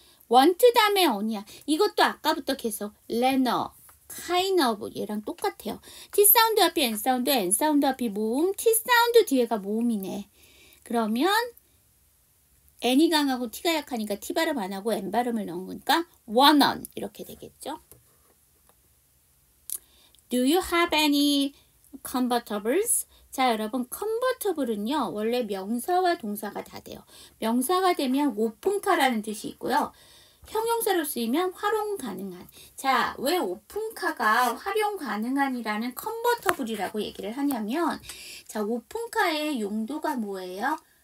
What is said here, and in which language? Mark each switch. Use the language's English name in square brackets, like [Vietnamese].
[Korean] want 다음에 어니야. 이것도 아까부터 계속 learner, kind of 얘랑 똑같아요. T 사운드 앞이 N 사운드, N 사운드 앞이 모음, T 사운드 뒤에가 모음이네. 그러면 N이 강하고 T가 약하니까 T 발음 안 하고 N 발음을 넣은 거니까 want on 이렇게 되겠죠. [English] Do you have any convertibles? [Korean] 자, 여러분 convertible은요 원래 명사와 동사가 다 돼요. 명사가 되면 오픈카라는 뜻이 있고요. 형용사로 쓰이면 활용 가능한. 자, 왜 오픈카가 활용 가능한이라는 컨버터블이라고 얘기를 하냐면, 자, 오픈카의 용도가 뭐예요?